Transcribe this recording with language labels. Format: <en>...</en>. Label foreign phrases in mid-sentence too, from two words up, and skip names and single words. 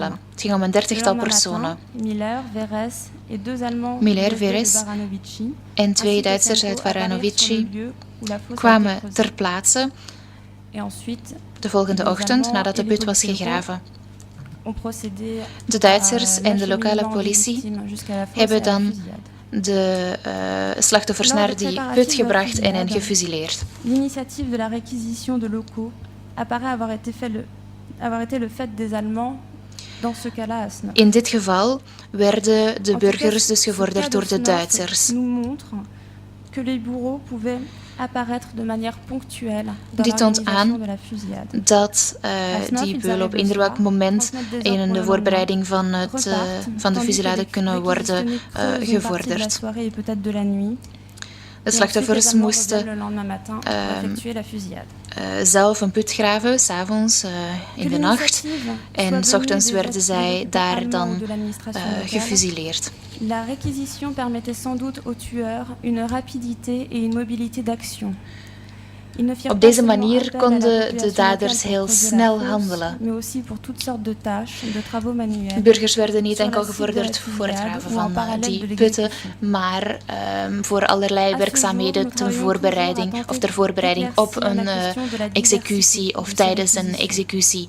<nl>Het ging om een 30-tal personen. Miller, Veres en 2 Duitsers uit Baranovici kwamen ter plaatse de volgende ochtend nadat de put was gegraven. De Duitsers en de lokale politie hebben dan de slachtoffers naar die put gebracht en hen gefusilleerd.</nl> <fr>L'initiative de la réquisition de locaux apparaît avoir été le fait des Allemands.</fr> <nl>In dit geval werden de burgers dus gevorderd door de Duitsers. Dit toont aan dat die beulen op eender welk moment in de voorbereiding van de fusillade kunnen worden gevorderd. De slachtoffers moesten zelf een put graven, 's avonds in de nacht. En 's ochtends werden zij daar dan gefusilleerd.</nl> <fr>La réquisition permettait sans doute aux tueurs une rapidité et une mobilité d'action.</fr> <nl>Op deze manier konden de daders heel snel handelen. Burgers werden niet enkel gevorderd voor het graven van die putten, maar voor allerlei werkzaamheden ter voorbereiding op een executie of tijdens een executie.</nl>